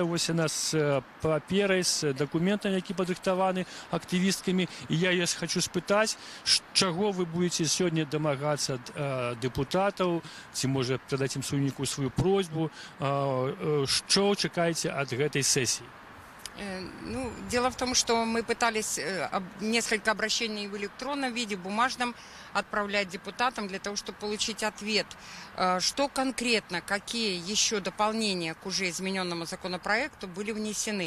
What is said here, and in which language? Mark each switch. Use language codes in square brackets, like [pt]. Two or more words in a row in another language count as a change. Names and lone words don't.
[be] Вось яна з паперай, з дакументамі, які падрыхтаваны актывісткамі. І я яе хочу спытаць, чаго вы будете сёння дамагацца ад дэпутатаў, ці можа перадаць ім сумніку сваю просьбу, што чакаеце ад [ru] этой сессии? Дело в том, что мы пытались несколько обращений в электронном виде, бумажном отправлять депутатам для того, чтобы получить ответ, что конкретно, какие еще дополнения к уже измененному законопроекту были внесены.